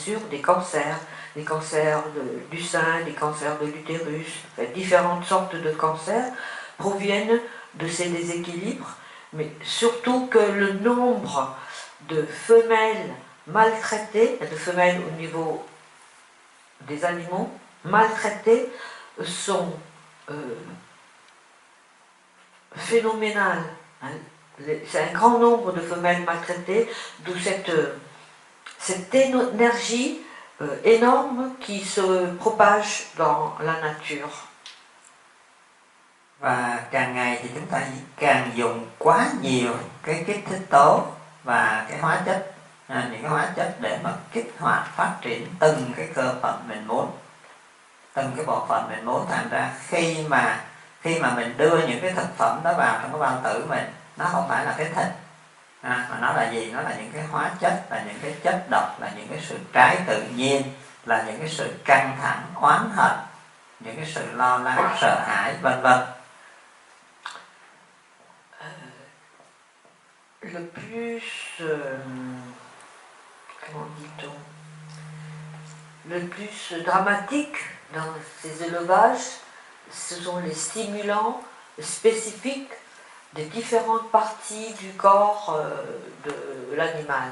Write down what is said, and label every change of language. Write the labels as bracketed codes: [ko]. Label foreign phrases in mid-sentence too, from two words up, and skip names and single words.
[fr] sûr des cancers du sein, des cancers de l'utérus, différentes sortes de cancers proviennent de ces déséquilibres, mais surtout que le nombre de femelles maltraitées, de femelles au niveau des animaux maltraitées sont phénoménales. C'est un grand nombre de femelles maltraitées, d'où cette énergie énorme qui se propage dans la nature. [vi] Và càng ngày thì chúng ta càng dùng quá nhiều cái kích thích tố và cái hóa chất, những cái hóa chất để mà kích hoạt phát triển từng cái cơ phận mình muốn, từng cái bộ phận mình muốn. Thành ra khi mà mình đưa những cái thực phẩm đó vào trong cái bao tử mình, nó không phải là cái thịt, mà nó là gì? Nó là những cái hóa chất, là những cái chất độc, là những cái sự trái tự nhiên, là những cái sự căng thẳng, oán hận, những cái sự lo lắng, sợ hãi, vân vân. [fr] Le plus, comment dit-on, le plus dramatique dans ces élevages, ce sont les stimulants spécifiques des différentes parties du corps de l'animal.